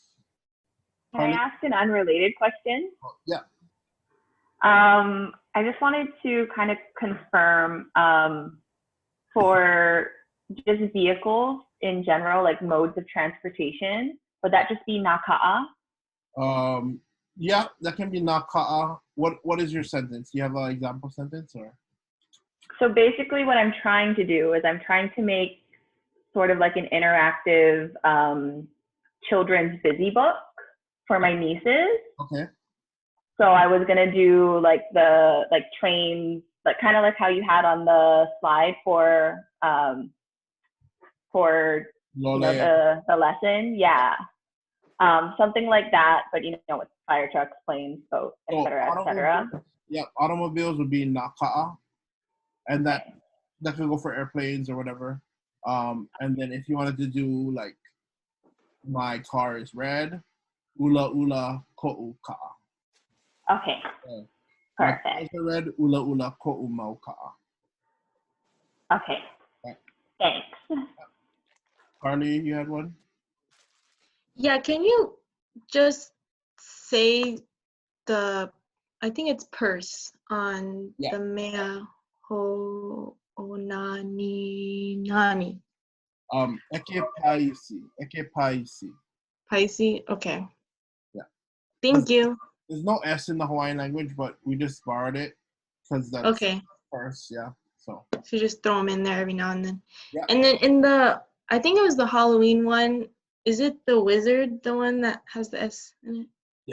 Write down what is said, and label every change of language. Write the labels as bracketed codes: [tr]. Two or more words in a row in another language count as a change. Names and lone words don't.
[en] Can I ask an unrelated question? Yeah. I just wanted to kind of confirm for just vehicles in general, like modes of transportation, would that just be [haw] nā kāʻa? [en] Yeah, that can be [haw] nā kāʻa. [en] What is your sentence? Do you have an example sentence or? So basically what I'm trying to do is I'm trying to make sort of like an interactive children's busy book for my nieces. Okay. So I was gonna do like the trains, like kind of like how you had on the slide for you know, the lesson, yeah. Something like that, but you know, with fire trucks, planes, boats, etc., etc. Yeah, automobiles would be [haw] nā kāʻa, [en] and that could go for airplanes or whatever. And then if you wanted to do like my car is red, [haw] ula ula ko'u ka'a. [en] Okay. Perfect. My car is red, [haw] ula ula ko'u mau ka'a. [en] Okay. Thanks. Carly, you had one? Yeah, can you just say I think it's purse on the [haw] mea ho onani nani. Eke paisi. Eke paisi. Paisi? [en] Okay. Yeah. Thank you. There's no S in the Hawaiian language, but we just borrowed it because that's okay. Purse, yeah. So you just throw them in there every now and then. Yeah. And then in I think it was the Halloween one. Is it the wizard, the one that has the S in it?